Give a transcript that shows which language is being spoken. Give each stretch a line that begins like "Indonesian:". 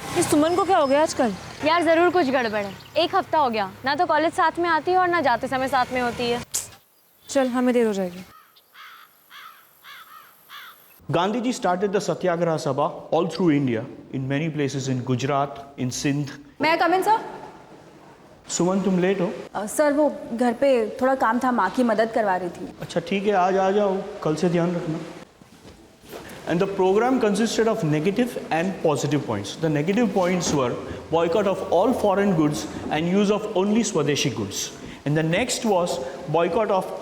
Hindi: सुमन को क्या हो गया आजकल? यार जरूर कुछ गड़बड़ है। एक हफ्ता हो गया, ना तो कॉलेज साथ में आती है और ना जाते समय साथ में होती है। चल, हमें देर हो जाएगी।
English: Gandhiji started the Satyagraha Sabha all through India, in many places in Gujarat, in Sindh. मैं come in sir?
Hindi: सुमन तुम लेट हो? सर वो घर पे थोड़ा काम था, माँ की मदद करवा रही थी। अच्छा ठीक है, आज आ जाओ, कल से ध्यान रखना.
English: And the program consisted of negative and positive points. The negative points were boycott of all foreign goods and use of only Swadeshi goods. And the next was boycott of...